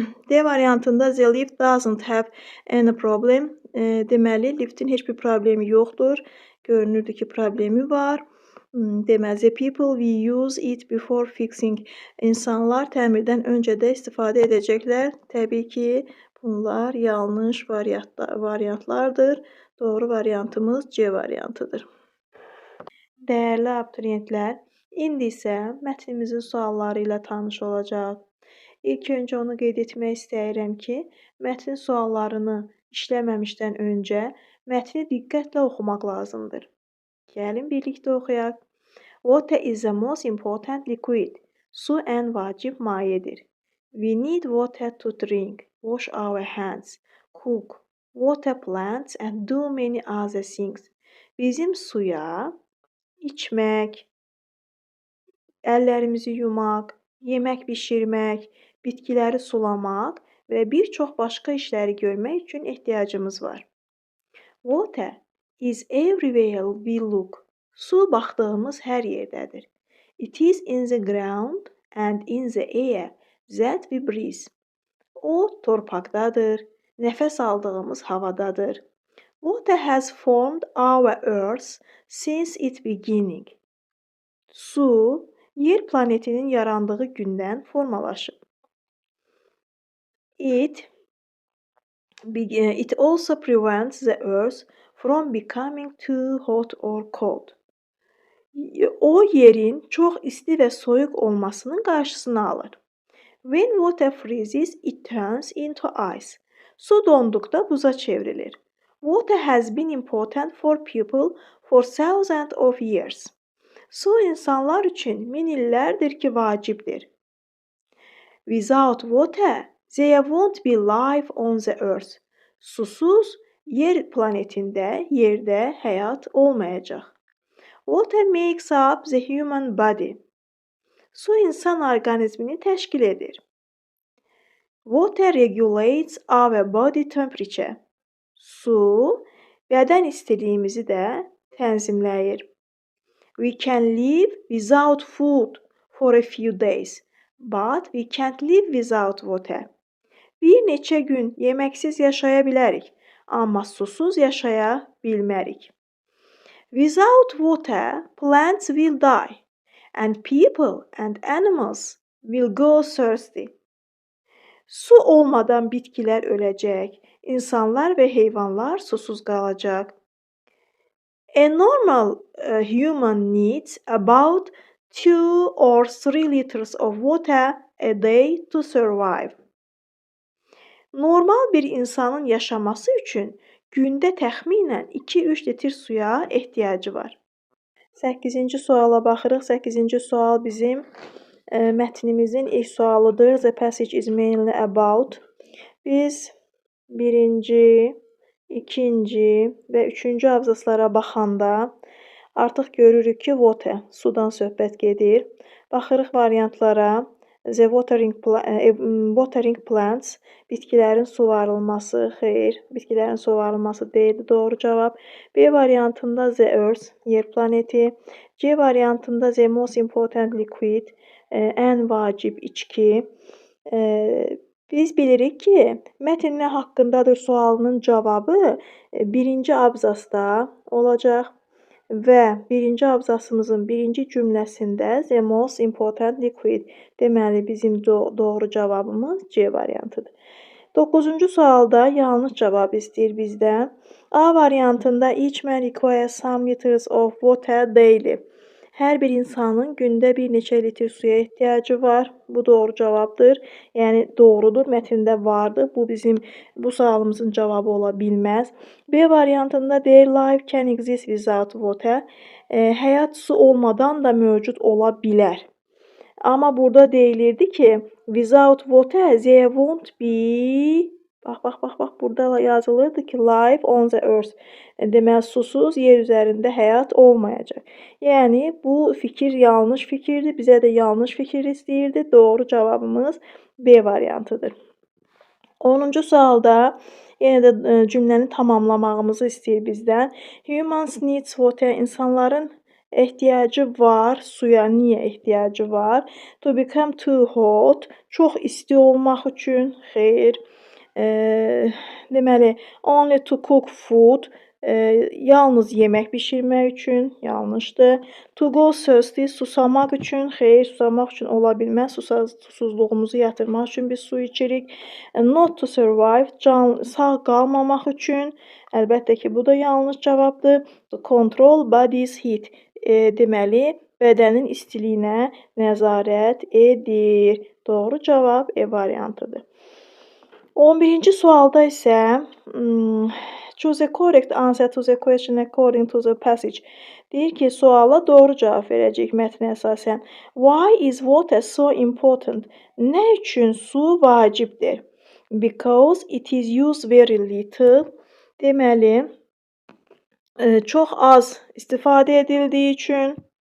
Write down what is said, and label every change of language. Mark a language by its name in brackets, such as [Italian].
[Azerbaijani] D variantında [English] the lift doesn't have any problem. [Azerbaijani] Deməli, liftin heç bir problemi yoxdur. Görünürdü ki, problemi var. Deməli, [English] the people will use it before fixing. [Azerbaijani] İnsanlar təmirdən öncə də istifadə edəcəklər. Təbii ki, bunlar yanlış variantlardır. Doğru variantımız C variantıdır. Dəyərli abituriyentlər, indi isə mətnimizin sualları ilə tanış olacaq. İlk öncə onu qeyd etmək istəyirəm ki, mətnin suallarını işləməmişdən öncə mətni diqqətlə oxumaq lazımdır. Gəlin birlikdə oxuyaq. [English] Water is the most important liquid. [Azerbaijani] Su ən vacib mayedir. [English] We need water to drink, wash our hands, cook, water plants and do many other things. [Azerbaijani] Bizim suya içmək, əllərimizi yumaq, yemək bişirmək, bitkiləri sulamaq və bir çox başqa işləri görmək üçün ehtiyacımız var. [English] Water is everywhere we look. [Azerbaijani] Su baxdığımız hər yerdədir. [English] It is in the ground and in the air that we breathe. [Azerbaijani] O torpaqdadır, nəfəs aldığımız havadadır. [English] Water has formed our earth since its beginning. [Azerbaijani] Su, yer planetinin yarandığı gündən formalaşıb. [English] It also prevents the earth from becoming too hot or cold. [Azerbaijani] O yerin çox isti və soyuq olmasının qarşısını alır. [English] When water freezes, it turns into ice. [Azerbaijani] Su donduqda buza çevrilir. [English] Water has been important for people for thousands of years. [Azerbaijani] Su insanlar üçün min illərdir ki, vacibdir. [English] Without water, there won't be life on the earth. [Azerbaijani] Susuz yer planetində, yerdə həyat olmayacaq. [English] Water makes up the human body. [Azerbaijani] Su insan orqanizmini təşkil edir. [English] Water regulates our body temperature. [Azerbaijani] Su bədən istiliyimizi də tənzimləyir. [English] We can live without food for a few days, but we can't live without water. [Azerbaijani] Bir neçə gün yeməksiz yaşaya bilərik, amma susuz yaşaya bilmərik. [English] Without water, plants will die, and people and animals will go thirsty. [Azerbaijani] Su olmadan bitkilər öləcək, insanlar və heyvanlar susuz qalacaq. [English] A normal human needs about 2 or 3 liters of water a day to survive. [Azerbaijani] Normal bir insanın yaşaması üçün gündə təxminən 2-3 litr suya ehtiyacı var. 8-ci suala baxırıq. 8-ci sual bizim mətnimizin ilk sualıdır. [English] The passage is mainly about. [Azerbaijani] Biz birinci, ikinci və üçüncü abzaslara baxanda artıq görürük ki, water, sudan söhbət gedir. Baxırıq variantlara. [English] The watering plants, [Azerbaijani] bitkilərin suvarılması, xeyr, bitkilərin suvarılması deyildi doğru cavab. B variantında [English] the earth, [Azerbaijani] yer planeti. C variantında [English] the most important liquid, [Azerbaijani] ən vacib içki. Biz bilirik ki, mətn nə haqqındadır sualının cavabı birinci abzasda olacaq və birinci abzasımızın birinci cümləsində [English] the most important liquid. [Azerbaijani] Deməli, bizim doğru cavabımız C variantıdır. 9-cu sualda yanlış cavab istəyir bizdən. A variantında [English] each man requires some liters of water daily. [Azerbaijani] Hər bir insanın gündə bir neçə litr suya ehtiyacı var. Bu doğru cavabdır. Yəni doğrudur, mətndə vardır. Bu sualımızın cavabı ola bilməz. B variantında [English] their life can exist without water. [Azerbaijani] Həyat su olmadan da mövcud ola bilər. Amma burada deyilirdi ki, [English] without water there won't be. [Azerbaijani] Bax, burada yazılırdı ki, [English] life on the earth. [Azerbaijani] Deməli, susuz yer üzərində həyat olmayacaq. Yəni, bu fikir yanlış fikirdir. Bizə də yanlış fikir istəyirdi. Doğru cavabımız B variantıdır. 10-cu sualda yenə də cümləni tamamlamağımızı istəyir bizdən. [English] Humans needs water. [Azerbaijani] İnsanların ehtiyacı var. Suya niyə ehtiyacı var? [English] To become too hot. [Azerbaijani] Çox isti olmaq üçün. Xeyr. Deməli, [English] only to cook food. [Azerbaijani] Yalnız yemək bişirmək üçün. Yanlışdır. [English] To go thirsty. [Azerbaijani] Susamaq üçün. Xeyr, susamaq üçün ola bilməz. Susuzluğumuzu yatırmaq üçün biz su içirik. [English] Not to survive. [Azerbaijani] Sağ qalmamaq üçün. Əlbəttə ki, bu da yanlış cavabdır. [English] To control body's heat. [Azerbaijani] Deməli, bədənin istiliyinə nəzarət edir. Doğru cavab E variantıdır. 11-ci sualda isə [English] choose a correct answer to the question according to the passage. [Azerbaijani] Deyir ki, suala doğru cavab verəcək mətnə əsasən. [English] Why is water so important? [Azerbaijani] Nə üçün su vacibdir? [English] Because it is used very little. [Azerbaijani] Deməli, çox az istifadə edildiyi üçün.